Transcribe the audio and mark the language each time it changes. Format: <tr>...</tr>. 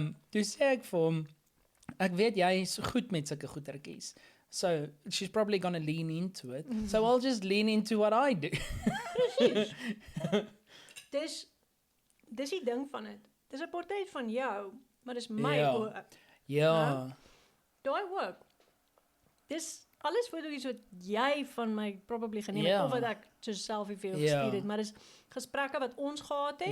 <af>Toe sê ek vir hom ek weet jy is goed met sulke goetertjies.</af> <en>So she's probably going to lean into it. So I'll just lean into what I do.</en> <af>Dis die ding van dit. Dis 'n portret van jou, maar dis my Ja. ook. Ja. Daai ook. Dis alles foto's wat jy van my probably geneem het Ja. of wat ek so selfie vir jou Ja. gestuur het, maar dis gesprekke wat ons gehad het</af>